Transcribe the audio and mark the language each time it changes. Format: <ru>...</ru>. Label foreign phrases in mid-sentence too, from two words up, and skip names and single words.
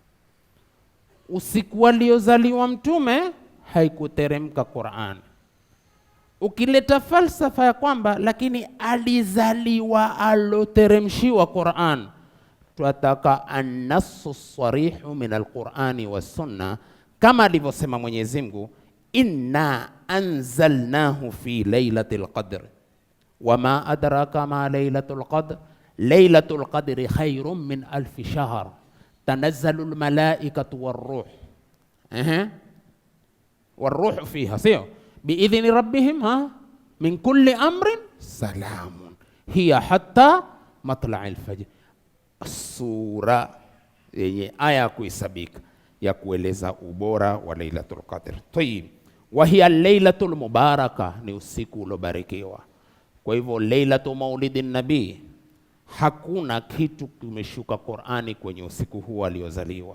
<sw>Usiku aliozaliwa mtume haikuteremka Qur'an. Ukileta falsafa ya kwamba lakini alizaliwa aloteremshiwa Qur'an, tunataka</sw> <ar>النص الصريح من القرآن والسنة,</ar> <sw>kama alivyosema Mwenyezi Mungu,</sw> <ar>إنا أنزلناه في ليلة القدر وما أدراك ما ليلة القدر ليلة القدر خير من ألف شهر تنزل الملائكة والروح والروح فيها, sio بإذن ربهم من كل أمر سلام هي حتى مطلع الفجر.</ar> <sw>Sura yenye aya kuisabika ya kueleza ubora wa Lailatul Qadr.</sw> <ar>طيب وهي ليلة مباركة,</ar> <sw>ni usiku ulobarikiwa. Kwa hivyo</sw> <ar>ليلة مولد النبي,</ar> <sw>hakuna kitu kimeshuka Qur'ani kwenye usiku huu aliozaliwa.</sw>